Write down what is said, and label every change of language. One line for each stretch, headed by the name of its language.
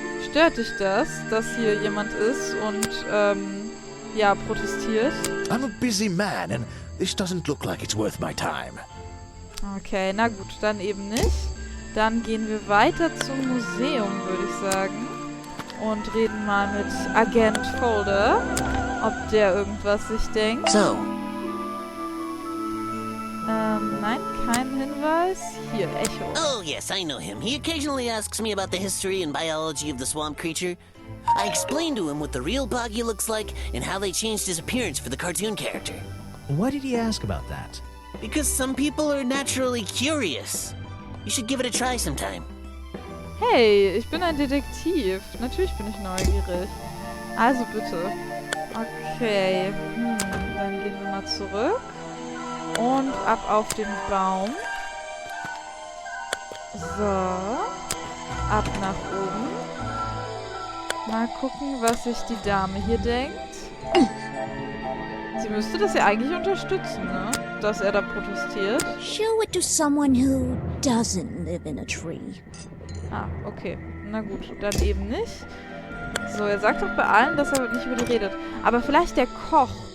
German: Stört dich das, dass hier jemand ist und, ja, protestiert?
English: I'm a busy man and this doesn't look like it's worth my time.
German: Okay, na gut, dann eben nicht. Dann gehen wir weiter zum Museum, würde ich sagen. Und reden mal mit Agent Folder, ob der irgendwas sich denkt. So. Nein, kein Hinweis. Hier, Echo.
English: Oh, yes, I know him. He occasionally asks me about the history and biology of the swamp creature. I explained to him what the real Boggy looks like and how they changed his appearance for the cartoon character. Why did he ask about that? Because some people are naturally curious. You should give it a try sometime.
German: Hey, ich bin ein Detektiv. Natürlich bin ich neugierig. Also bitte. Okay. Dann gehen wir mal zurück. Und ab auf den Baum. So. Ab nach oben. Mal gucken, was sich die Dame hier denkt. Sie müsste das ja eigentlich unterstützen, ne? dass er da protestiert.
English: Show it to someone who doesn't live in a tree.
German: Ah, okay. Na gut, dann eben nicht. So, er sagt doch bei allen, dass er nicht über die redet. Aber vielleicht der Koch.